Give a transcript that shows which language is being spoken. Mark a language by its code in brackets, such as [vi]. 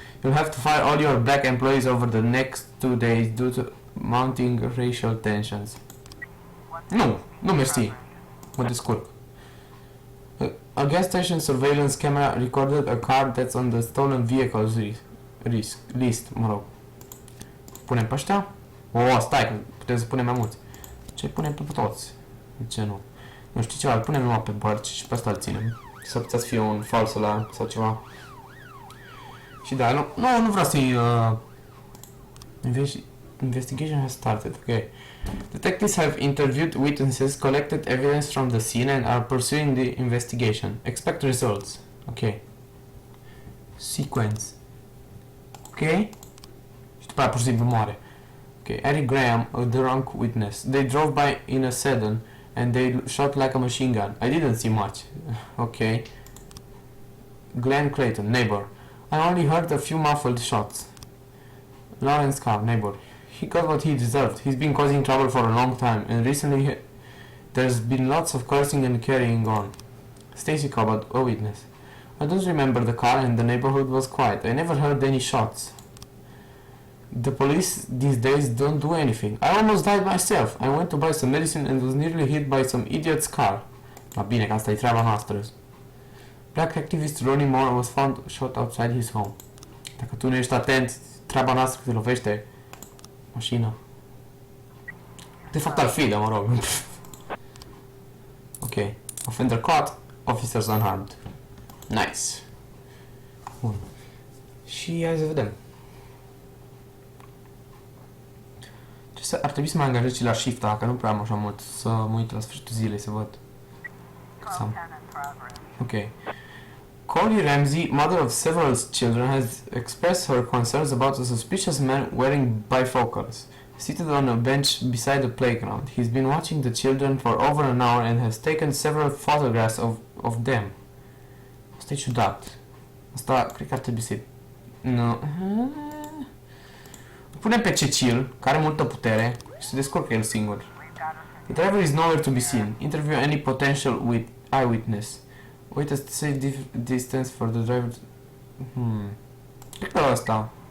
[en] You'll have to fire all your black employees over the next 2 days due to mounting racial tensions. [ro] Nu mersi. Mă descurc. [en] A gas station surveillance camera recorded a car that's on the stolen vehicles list, [ro] mă rog. Punem pe ăștia? Stai, că putem să punem mai mulți. Ce punem pe toți? De ce nu? Nu știu ceva, îl punem numai pe bărci și pe ăsta îl ținem. S-ar putea să fie un [en] false alarm [ro] sau ceva. Și da, nu vreau să-i... [en] Investigation has started, ok. Detectives have interviewed witnesses, collected evidence from the scene and are pursuing the investigation. Expect results. Ok. Sequence. Ok. [ro] Și după aia pur și simplu moare. Ok. [en] Eric Graham, a drunk witness. They drove by in a sedan and they shot like a machine gun. I didn't see much. Ok. Glenn Clayton, neighbor. I only heard a few muffled shots. Lawrence Carr, neighbor. He got what he deserved. He's been causing trouble for a long time, and recently there's been lots of cursing and carrying on. Stacy Cobbett, a witness. I don't remember the car and the neighborhood was quiet. I never heard any shots. The police these days don't do anything. I almost died myself. I went to buy some medicine and was nearly hit by some idiot's car. [ro] Da, bine, că asta e treaba noastră. [en] Black activist Ronnie Moore was found shot outside his home. [ro] Dacă tu nu ești atent, treaba noastră te lovește mașina. De fapt ar fi, dar mă rog. [en] Ok. Offender caught, officers unharmed. Nice. [ro] Bun. Și hai să vedem. Ar trebui să mă angajez și la shift-a, că nu prea am așa mult, să mă uit la sfârșitul zilei să văd. Ok. [en] Coley Ramsey, mother of several children, has expressed her concerns about a suspicious man wearing bifocals, seated on a bench beside the playground. He's been watching the children for over an hour and has taken several photographs of them. [ro] Asta e ciudat. Asta cred că ar trebui să... Nu. Punem pe Cecil, care are multă putere, și se descurcă el singur. [en] The driver is nowhere to be seen. Interview any potential eyewitness. Wait a safe distance for the driver. [ro] Cred că ăsta.